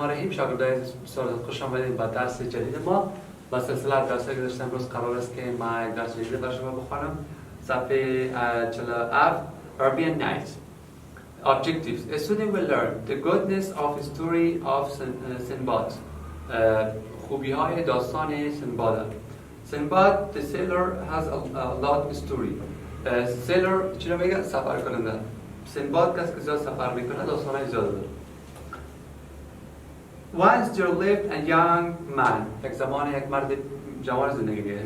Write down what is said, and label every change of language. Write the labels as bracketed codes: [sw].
[fa] شاگردای بسیار خوش آمدید به درس جدید ما. با سلسله درسایی که داشتم امروز قرار است که ما یک درس جدید برای شما بخوانم. [en] صفحه 47 Arabian Nights. Objectives. A student will learn the goodness of the story of Sinbad. [fa] خوبی های داستان سنباد. [en] Sinbad, the sailor, has a lot of story. [fa] sailor چی رو میگه؟ سفر کننده. سنباد کسی که زیاد سفر میکنه داستانای زیاد داره. [en] Once there lived a young man. [fa] یک زمان یک مرد جوان زندگی می‌کرد.